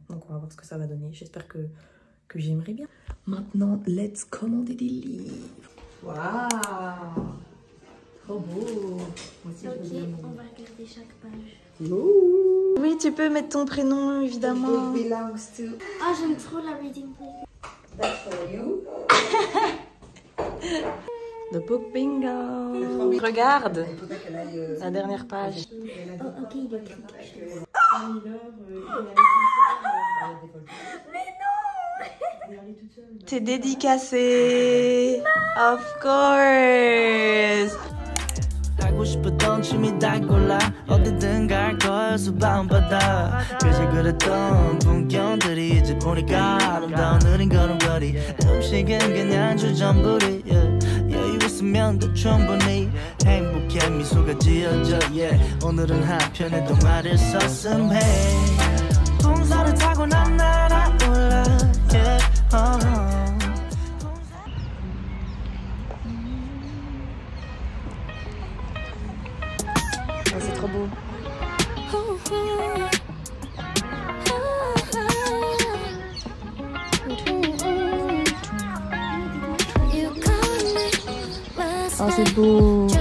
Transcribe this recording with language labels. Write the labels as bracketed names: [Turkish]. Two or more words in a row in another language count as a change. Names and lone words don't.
[French] Donc on va voir ce que ça va donner. J'espère que j'aimerais bien. Maintenant, let's commander des livres. Waouh! Trop beau! Moi aussi, ok, on va regarder chaque page. Ouh. Oui, tu peux mettre ton prénom, évidemment. Ah, j'aime trop la [English] reading play. That's for you. The Book Bingo. [French] Regarde la dernière page. Oh, ok, il est clic. T'es dédicacé. [English] Of course. [Korean] 하고 싶었던 춤이 다 골라 어디든 갈 거야 수밤바다 그새 그랬던 풍경들이 이제 보니까 아름다운 느린 걸음걸이 음식은 그냥 주전부리 여유 있으면 더 충분히 행복해 미소가 지어져 오늘은 한편의 동화를 썼음해 풍선을 타고 난 날아올라 [French] C'est trop beau. Oh, c'est beau.